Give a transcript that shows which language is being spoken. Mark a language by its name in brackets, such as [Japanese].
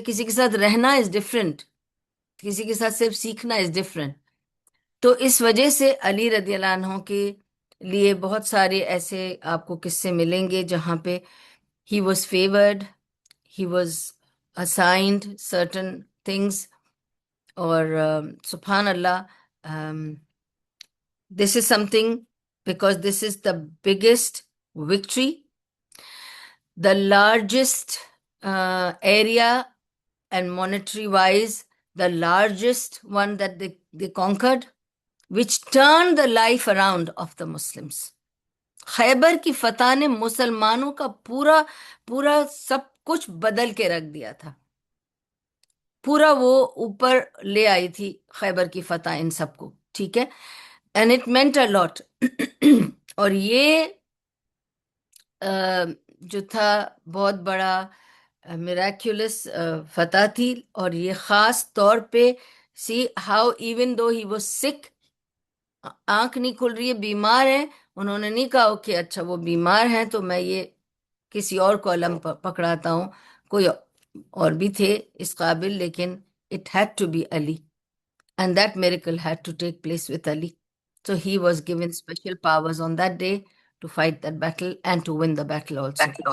[Hindi] किसी के साथ रहना [English] is different, [Hindi] किसी के साथ सिर्फ सीखना इज डिफरेंट। तो इस वजह से अली रदी अल्लाह अन्हो के लिए बहुत सारे ऐसे आपको किस्से मिलेंगे जहां पे [English] He was favoured, he was assigned certain things. और सुभान अल्लाह, this is something, because this is the biggest victory, the largest area, and monetary wise, the largest one that they conquered, which turned the life around of the Muslims. [Hindi] Khyber की फतह ने मुसलमानों का पूरा पूरा सब कुछ बदल के रख दिया था, पूरा वो ऊपर ले आई थी खैबर की फतह इन सबको। ठीक है। [English] And it meant a lot. [Hindi] और ये जो था बहुत बड़ा मिराक्युलस फतह थी। और ये खास तौर पे, [English] see how even though [Hindi] ही वो सिक, आंख नहीं खुल रही है, बीमार है, उन्होंने नहीं कहा ओके अच्छा वो बीमार है तो मैं ये किसी और को अलम पकड़ाता हूँ, कोई और भी थे इस काबिल, लेकिन [English] It had to be Ali, and that miracle had to take place with Ali. So he was given special powers on that day to fight that battle and to win the battle also.